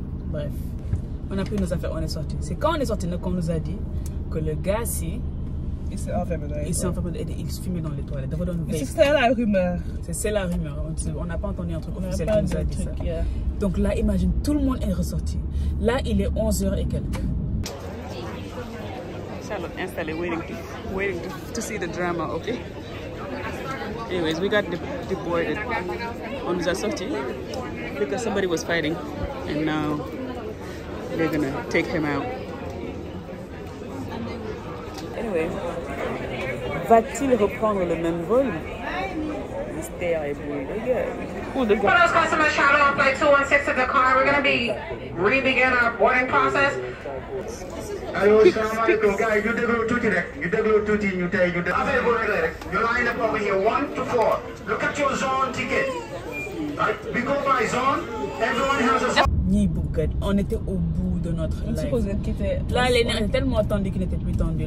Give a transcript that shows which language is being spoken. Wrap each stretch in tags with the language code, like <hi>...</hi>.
<fr>Bref, on a pris nos affaires, on est sorti. C'est quand on est sorti qu'on nous a dit que le gars-ci, il s'est enfermé il se fumait dans les toilettes. C'est la rumeur. C'est la rumeur. On n'a pas entendu un truc officiel qui nous a dit ça.</fr> <en>Yeah.</en> <fr>Donc là, imagine, tout le monde est ressorti. Là, il est 11h et quelques.</fr> <en>Charlotte installée, waiting to see the drama, okay? Anyways, we got deported.</en> <fr>On nous a sorti</fr> <en>because somebody was fighting, and now they're gonna take him out.</en> <fr>Anyway, va-t-il reprendre le même vol? Mystère est beau, les gars.</fr> <en>For those customers traveling on flight 216 of the car, we're going to be re-begin our boarding process.</en> <wo>Allo, salaamaaleykum gars yi ñu déglu tuuti rek ñu déglu tuuti ñu tey ñu déglu. Affaire bu réglé rek ñu</wo> <en>line up over here 1 to 4. Look at your zone ticket. Right? We go by zone. Everyone has a zone.</en> <fr>Ni Bougat, on était au bout de notre life. Là, les nerfs étaient tellement tendus qu'ils n'étaient plus tendus.</fr>